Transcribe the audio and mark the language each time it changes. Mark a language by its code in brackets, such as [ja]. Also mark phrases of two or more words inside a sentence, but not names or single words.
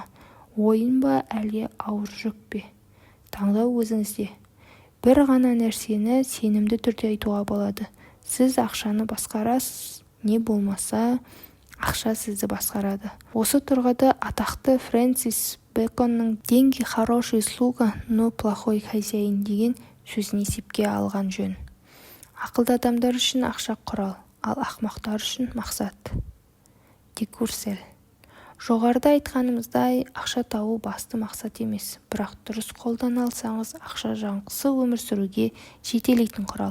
[kk] Ойын ба, әлде ауыр жүк пе? Таңдау өзіңізде. Бір ғана нәрсені сенімді түрде айтуға болады. Сіз ақшаны басқарасыз, не болмаса, ақша сізді басқарады. Осы тұрғыда атақты Фрэнсис Бэконның [ru] «Деньги хороший слуга, но плохой хозяин» [kk] деген сөзін есепке алған жөн. Ақылды адамдар үшін ақша құрал, ал ақымақтар үшін мақсат. Декурсель. Жоғарыда айтқанымыздай, ақша табу басты мақсат емес, бірақ дұрыс қолдан алсаңыз, ақша жаңғысы өмір сүруге жетелейтін құрал.